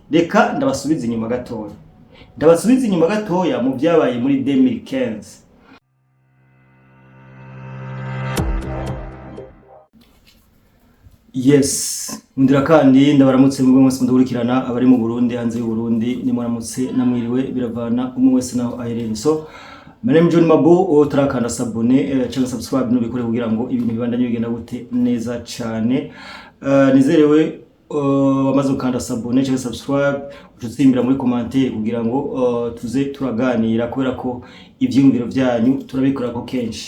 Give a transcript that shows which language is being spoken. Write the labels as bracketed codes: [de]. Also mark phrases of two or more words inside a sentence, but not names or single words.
[rn] Reka ndabasubiza inyuma gatoya mu byabaye muri 2015. Yes, mundira kandi ndabaramutse mu mwese mudukurikirana abari mu Burundi, hanze y'u Burundi, ni muramutse namwiriwe, biravana umwe wese naho aherereye. So my name is John Mabo, turakanda sabone cyangwa subscribe no bikore kugira ngo ibintu bibandanye bigenda gute neza cyane. Nizerewe wamaze gukanda sabone cyangwa subscribe, ututsimbira muri commentaire kugira ngo tuze turaganira, kubera ko ivyumviro byanyu turabikora ko kenshi.